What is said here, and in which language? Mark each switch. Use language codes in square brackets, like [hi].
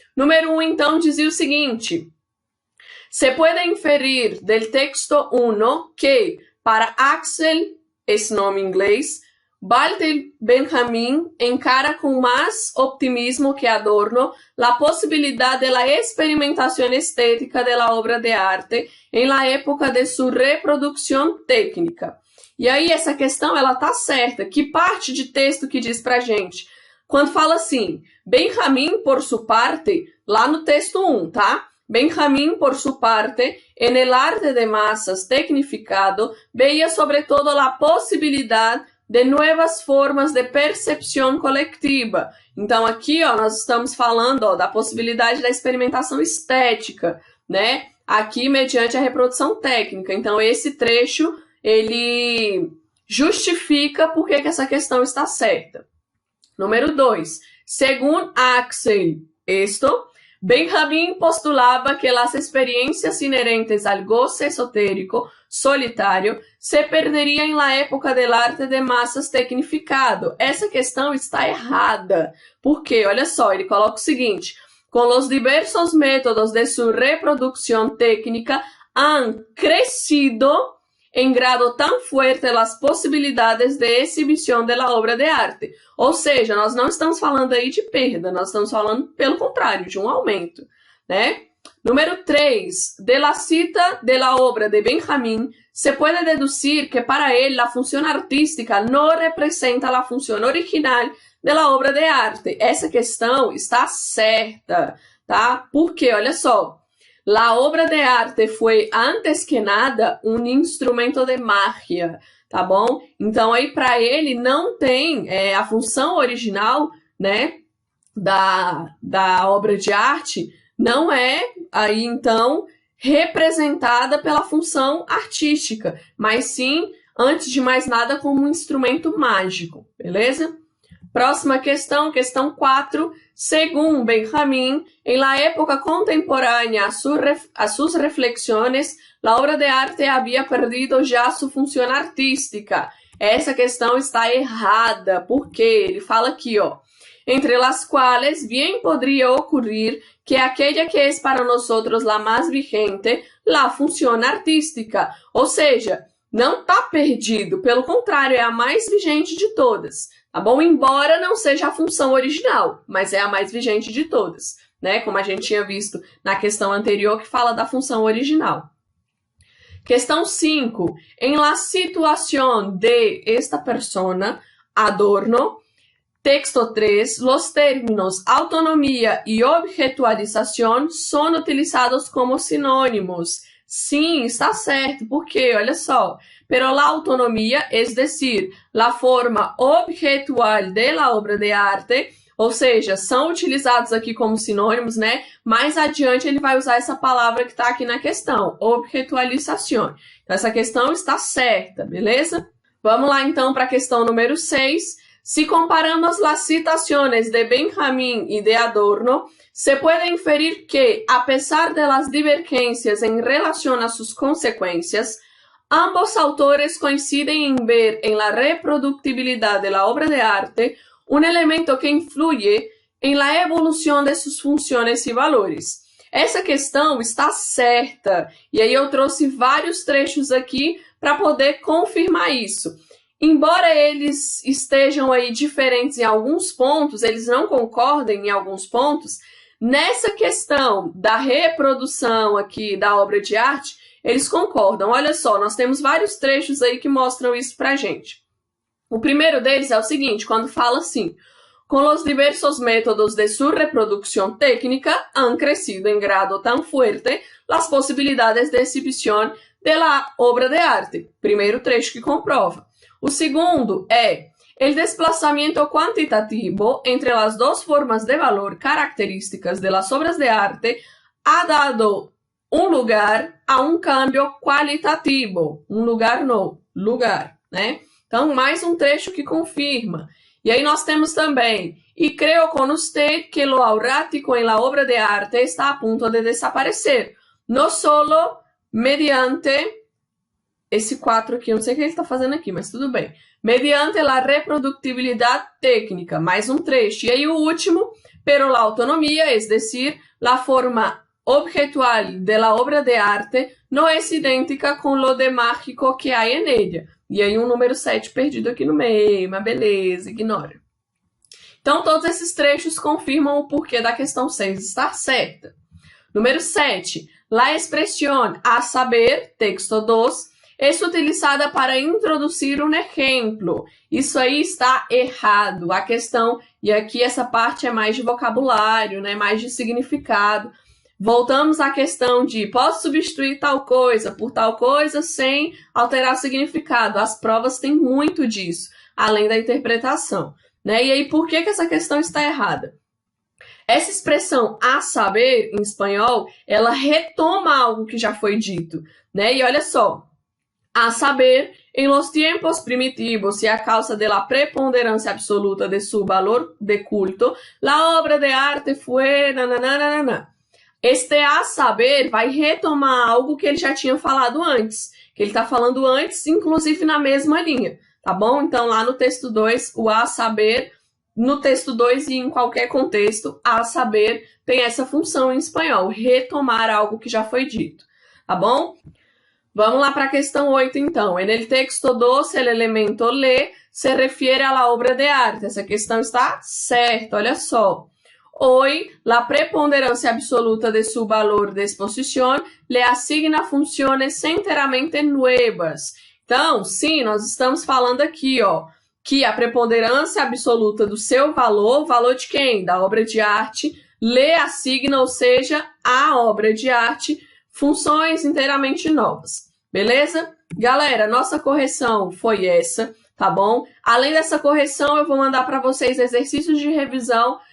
[pt] Número 1, então, dizia o seguinte: [es] Se puede inferir del texto 1 que, para Axel, [pt] esse nome em inglês, [es] Walter Benjamin encara con más optimismo que Adorno la posibilidad de la experimentación estética de la obra de arte en la época de su reproducción técnica. [pt] E aí essa questão ela tá certa. Que parte de texto que diz pra gente? Quando fala assim, [es] Benjamin por su parte, [pt] lá no texto 1, tá? [es] Benjamin, por su parte, en el arte de masas tecnificado, veía sobre todo la posibilidad de [pt] novas formas de percepção coletiva. Então aqui, ó, nós estamos falando, ó, da possibilidade da experimentação estética, né? Aqui mediante a reprodução técnica. Então esse trecho, ele justifica por que essa questão está certa. Número 2. [es] Según Axel, Benjamin postulaba que las experiencias inherentes al goce esotérico solitário se perderia en la época del arte de massas tecnificado. [pt] Essa questão está errada. Por quê? Olha só, ele coloca o seguinte: [es] com los diversos métodos de su reproducción técnica han crecido en grado tan fuerte las posibilidades de exhibición de la obra de arte. [pt] Ou seja, nós não estamos falando aí de perda, nós estamos falando, pelo contrário, de um aumento, né? Número 3. [es] De la cita de la obra de Benjamin, se puede deducir que para él la función artística no representa la función original de la obra de arte. [pt] Essa questão está certa, tá? Porque, olha só, [es] la obra de arte [pt] foi, antes que nada, um instrumento de magia, tá bom? Então, aí, para ele, não tem a função original, né, da obra de arte, não é, aí, então, representada pela função artística, mas sim, antes de mais nada, como um instrumento mágico, beleza? Próxima questão, questão 4. [es] Según Benjamín, en la época contemporánea a sus reflexiones, la obra de arte había perdido ya su función artística. [pt] Essa questão está errada, porque ele fala aqui, ó, [es] entre las cuales bien podría ocurrir que aquella que es para nosotros la más vigente, la función artística. [pt] Ou seja, não está perdido, pelo contrário, é a mais vigente de todas, tá bom? Embora não seja a função original, mas é a mais vigente de todas, né? Como a gente tinha visto na questão anterior que fala da função original. Questão 5. [es] En la situación de esta persona, Adorno, texto 3, los términos autonomía y objetualización son utilizados como sinônimos. [pt] Sim, está certo, porque, olha só, [es] pero la autonomía, es decir, la forma objetual de la obra de arte, [pt] ou seja, são utilizados aqui como sinônimos, né? Mais adiante ele vai usar essa palavra que está aqui na questão, objetualización. Então, essa questão está certa, beleza? Vamos lá, então, para a questão número 6. [es] Si comparamos las citaciones de Benjamín y de Adorno, se puede inferir que, a pesar de las divergencias en relación a sus consecuencias, ambos autores coinciden en ver en la reproductibilidad de la obra de arte un elemento que influye en la evolución de sus funciones y valores. [pt] Essa questão está certa, e aí eu trouxe vários trechos aqui para poder confirmar isso. Embora eles estejam aí diferentes em alguns pontos, eles não concordem em alguns pontos, nessa questão da reprodução aqui da obra de arte, eles concordam. Olha só, nós temos vários trechos aí que mostram isso pra gente. O primeiro deles é o seguinte, quando fala assim: [es] con los diversos métodos de su reproducción técnica han crecido en grado tan fuerte las posibilidades de exhibición de la obra de arte. [pt] Primeiro trecho que comprova. O segundo é: [es] el desplazamiento cuantitativo entre las dos formas de valor características de las obras de arte ha dado un lugar a un cambio cualitativo. Un lugar no, lugar, né? [pt] Então, mais um trecho que confirma. E aí nós temos também: [es] y creo con usted que lo aurático en la obra de arte está a punto de desaparecer, no solo mediante... [pt] Esse 4 aqui, eu não sei o que ele está fazendo aqui, mas tudo bem. [es] Mediante la reproductibilidad técnica, [pt] mais um trecho. E aí o último: [es] pero la autonomía, es decir, la forma objetual de la obra de arte no es idêntica con lo de mágico que hay en ella. [pt] E aí um número 7 perdido aqui no meio, mas beleza, ignora. Então todos esses trechos confirmam o porquê da questão 6 estar certa. [es] Número 7. La expresión a saber, texto 2, es utilizada para [pt] introduzir um exemplo. Isso aí está errado. A questão, e aqui essa parte é mais de vocabulário, né? Mais de significado. Voltamos à questão de: posso substituir tal coisa por tal coisa sem alterar o significado. As provas têm muito disso, além da interpretação, né? E aí, por que essa questão está errada? Essa expressão a saber, em espanhol, ela retoma algo que já foi dito, né? E olha só: [es] a saber, en los tiempos primitivos y a causa de la preponderancia absoluta de su valor de culto, la obra de arte fue... nananana. [pt] Este a saber vai retomar algo que ele já tinha falado antes, que ele está falando antes, inclusive na mesma linha, tá bom? Então, lá no texto 2, o a saber, no texto 2 e em qualquer contexto, a saber tem essa função em espanhol, retomar algo que já foi dito, tá bom? Vamos lá para a questão 8, então. [es] En el texto 2, el elemento le se refiere a la obra de arte. [pt] Essa questão está certa, olha só. [es] Hoy, la preponderancia absoluta de su valor de exposición le asigna funciones enteramente nuevas. [pt] Então, sim, nós estamos falando aqui, ó, que a preponderância absoluta do seu valor, valor de quem? Da obra de arte, lhe assigna, ou seja, a obra de arte, funções inteiramente novas. Beleza? Galera, nossa correção foi essa, tá bom? Além dessa correção, eu vou mandar para vocês exercícios de revisão